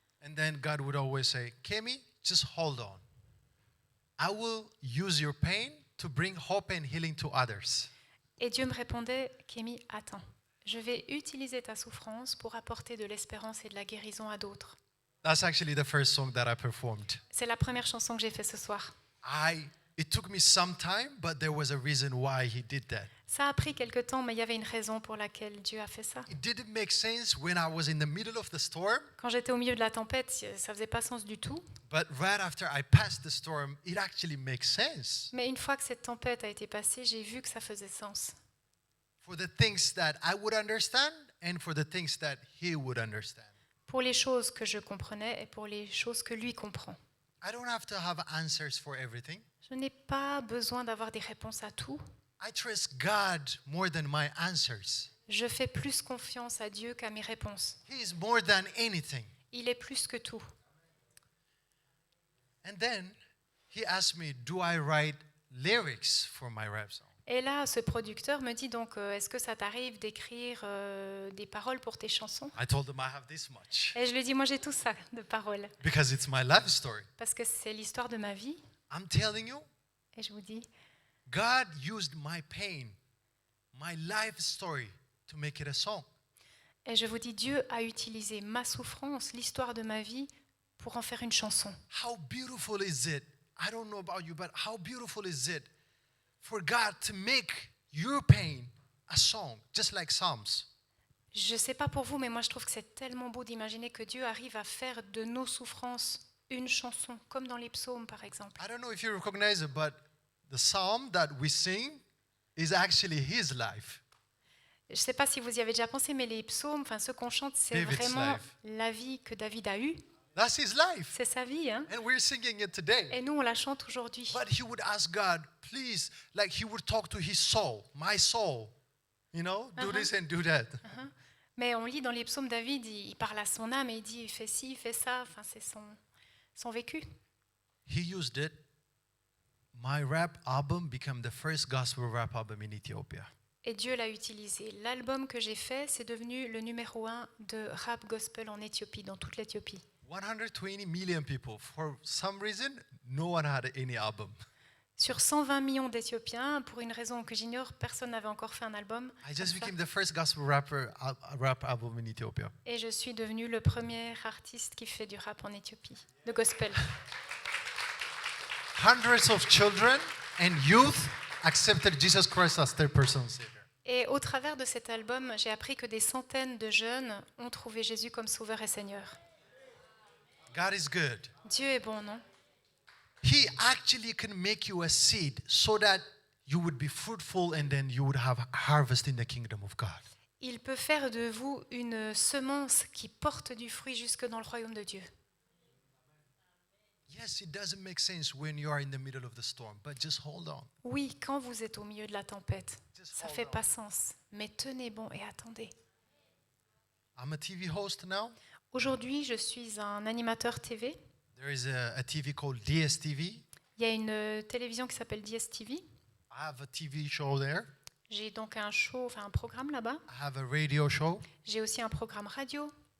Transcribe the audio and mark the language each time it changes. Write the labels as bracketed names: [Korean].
[English] And then God would always say, Kemi, just hold on. I will use your pain to bring hope and healing to others. [French] Et Dieu me répondait, Kémy, attends, je vais utiliser ta souffrance pour apporter de l'espérance et de la guérison à d'autres. [English] That's actually the first song that I performed. [French] C'est la première chanson que j'ai faite ce soir. [English] It took me some time, but there was a reason why he did that. [French] Ça a pris quelque temps, mais il y avait une raison pour laquelle Dieu a fait ça. [English] It didn't make sense when I was in the middle of the storm, [French] Quand j'étais au milieu de la tempête, ça faisait pas sens du tout. [English] but right after I passed the storm, it actually makes sense. [French] Mais une fois que cette tempête a été passée, j'ai vu que ça faisait sens. [English] For the things that I would understand and for the things that he would understand. [French] Pour les choses que je comprenais et pour les choses que lui comprend. [English] I don't have to have answers for everything. [French] Je n'ai pas besoin d'avoir des réponses à tout. [English] I trust God more than my answers. [French] Je fais plus confiance à Dieu qu'à mes réponses. [English] He is more than anything. [French] Il est plus que tout. [English] And then he asked me, do I write lyrics for my rap song? [French] Et là, ce producteur me dit donc, est-ce que ça t'arrive d'écrire des paroles pour tes chansons? [English] I told him I have this much [French] Et je lui dis, moi j'ai tout ça de paroles, [English] because it's my life story. [French] parce que c'est l'histoire de ma vie. [English] I'm telling you, [French] Et je vous dis, [English] God used my pain, my life story to make it a song. [French] et je vous dis, Dieu a utilisé ma souffrance, l'histoire de ma vie, pour en faire une chanson. [English] How beautiful is it? I don't know about you, but how beautiful is it for God to make your pain a song, just like Psalms? [French] Je ne sais pas pour vous, mais moi je trouve que c'est tellement beau d'imaginer que Dieu arrive à faire de nos souffrances une chanson, comme dans les psaumes par exemple. [English] I don't know if you recognize it, but the psalm that we sing is actually his life. [French] Je ne sais pas si vous y avez déjà pensé, mais les psaumes, enfin ceux qu'on chante, c'est [English] David's [French] vraiment [English] life. [French] la vie que David a eue. [English] That's his life. [French] C'est sa vie, hein? [English] And we're singing it today. [French] Et nous, on la chante aujourd'hui. [English] But he would ask God, please, like he would talk to his soul, my soul, you know, do this and do that. [French] Mais on lit dans les psaumes, David, il parle à son âme et il dit, il fait ci, il fait ça. Enfin, c'est son vécu. [English] He used it. My rap album became the first gospel rap album in Ethiopia. [French] Et Dieu l'a utilisé. L'album que j'ai fait, c'est devenu le numéro 1 de rap gospel en Éthiopie, dans toute l'Éthiopie. [English] 120 million people. For some reason, no one had any album. [French] Sur 120 millions d'Éthiopiens, pour une raison que j'ignore, personne n'avait encore fait un album. [English] I just [French] comme ça. [English] became the first gospel rap album in Ethiopia. [French] Et je suis devenue le premier artiste qui fait du rap en Éthiopie, de gospel. [English] Hundreds of children and youth accepted Jesus Christ as their personal savior. [French] Et au travers de cet album, j'ai appris que des centaines de jeunes ont trouvé Jésus comme sauveur et Seigneur. [English] God is good. [French] Dieu est bon, non? [English] He actually can make you a seed so that you would be fruitful and then you would have harvest in the kingdom of God. [French] Il peut faire de vous une semence qui porte du fruit jusque dans le royaume de Dieu. [English] Yes, it doesn't make sense when you are in the middle of the storm, but just hold on. [French] Oui, quand vous êtes au milieu de la tempête, [English] Just [French] ça [English] hold [French] fait [English] on. [French] pas sens. Mais tenez bon et attendez. [English] I'm a TV host now. [French] Aujourd'hui, je suis un animateur TV. [English] There is a TV called DSTV. [French] Il y a une télévision qui s'appelle DSTV. [English] I have a TV show there. [French] J'ai donc un show, enfin un programme là-bas. [English] I have a radio show. [French] J'ai aussi un programme radio.